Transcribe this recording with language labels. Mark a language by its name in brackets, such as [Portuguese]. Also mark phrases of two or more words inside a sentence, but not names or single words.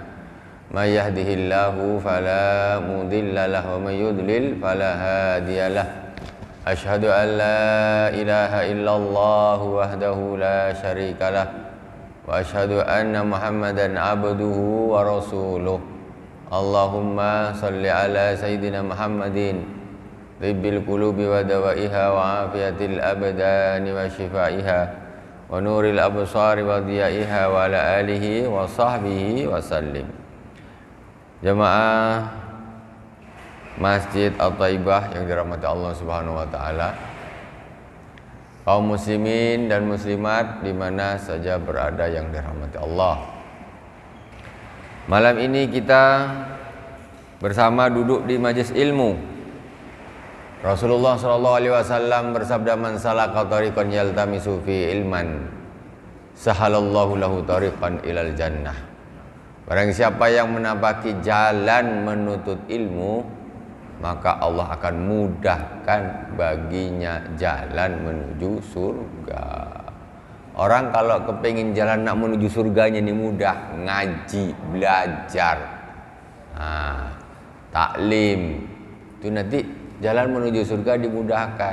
[Arabic] من يهده الله فلا مضل له ومن يضلل فلا هادي له. أشهد أن لا إله إلا الله وحده لا شريك له وأشهد أن محمدا عبده ورسوله. اللهم صل على سيدنا محمد طب القلوب ودوائها وعافية الأبدان وشفائها ونور الأبصار وضيائها وعلى آله وصحبه وسلم. [Indonesian] Jamaah Masjid At-Thaibah yang dirahmati Allah [Arabic] سبحانه وتعالى, [Indonesian] kaum muslimin dan muslimat di mana saja berada yang dirahmati Allah. Malam ini kita bersama duduk di majelis ilmu. Rasulullah [Arabic] صلى الله عليه وسلم [Indonesian] bersabda, [Arabic] "من سلك طريقا يلتمس فيه علما سهل الله له طريقا إلى الجنة." [Indonesian] Barang siapa yang menapaki jalan menuntut ilmu, maka Allah akan mudahkan baginya jalan menuju surga. Orang kalau kepingin jalan nak menuju surganya ini mudah, ngaji, belajar, taklim, itu nanti jalan menuju surga dimudahkan.